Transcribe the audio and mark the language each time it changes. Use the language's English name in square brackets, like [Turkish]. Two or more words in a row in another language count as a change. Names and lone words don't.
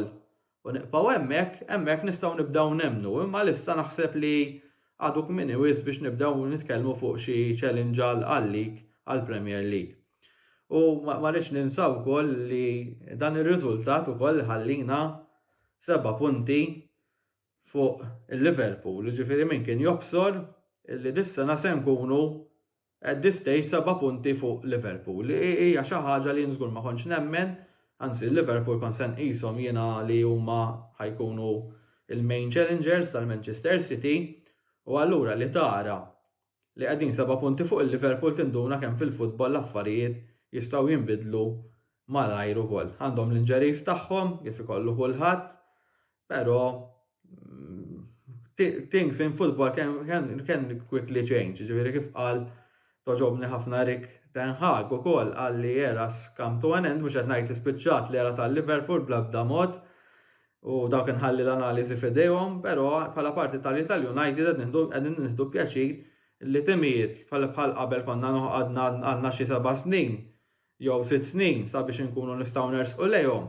[Maltese] U nibqgħu hemmhekk nistgħu nibdew nemmnu, imma issa naħseb li għadu kmieni wisq biex nibdew nitkellmu fuq xi challenge għal-lig għall-Premier League. U ma rridx ninsaw ukoll li dan ir-riżultat ukoll ħallina 7 punti fuq il-Liverpool. Jiġifieri min kien jobsor li dis-sena se nkunu [English] at this stage [Maltese] 7 punti fuq Liverpool. Hija xi ħaġa li żgur ma kontx nemmen, anzi Liverpool kont se nqishom jiena li huma ħajkunu il- [English] main challengers [Maltese] tal-Manchester City u allura li tara li qegħdin 7 punti fuq il-Liverpool tinduna kemm fil-futbol l-affarijiet jistgħu jinbidlu malajr ukoll. Għandhom l-injuries tagħhom kif ikollu kulħadd, però [English] things in football can quickly change, [Maltese] ġifieri kif qal toġobni ħafna Erik Ten Hag ukoll qal li [English] eras come to an end [Maltese] mhux qed ngħid li spiċċat l-era tal-Liverpool bl-ebda mod u dawk inħalli l-analiżi f'idejhom, però bħala parti tal-United qegħdin nieħdu pjaċir li timijiet bħal qabel konna għandna xi 7 snin jew 6 snin sabiex inkunu nistgħu nersqu lejhom.